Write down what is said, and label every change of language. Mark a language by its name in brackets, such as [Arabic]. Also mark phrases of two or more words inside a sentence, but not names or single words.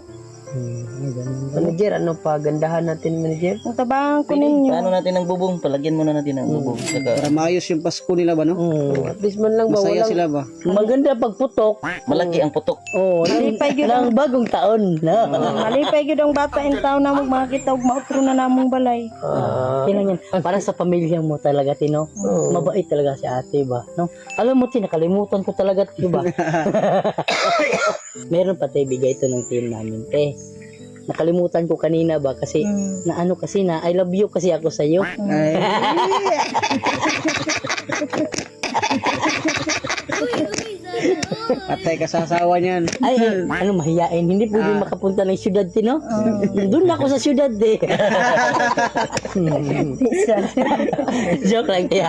[Filipino] Manager, ano pa? Gandahan natin, manager? [Cebuano] Kung tabangan ko ninyo. [Filipino] Ano natin ng bubong, palagyan muna natin ng bubong. Saka, Para maayos yung Pasko nila ba, no? At least man lang ba, Masaya walang sila ba? maganda pagputok. malaki ang putok. [Cebuano] Malipay gyud ang [Filipino] Ng bagong taon. No? [Cebuano] malipay gyud ang bata in taon na makita og mautro na namong balay. [Filipino] Kailan yan? Para sa pamilya mo talaga, Tino. Mabait talaga si ate ba? No? Alam mo, Tin, nakalimutan ko talaga, diba? Meron pa tayo bigay ito ng team namin, te. Nakalimutan ko kanina ba kasi na ano kasi na [English] I love you [Filipino] kasi ako sa iyo. Ay. Patay ka sa asawa niyan. Ay, ano mahiyain, hindi pwede makapunta ng syudad, Tino. Doon ako sa syudad, eh. Joke lang, tiya.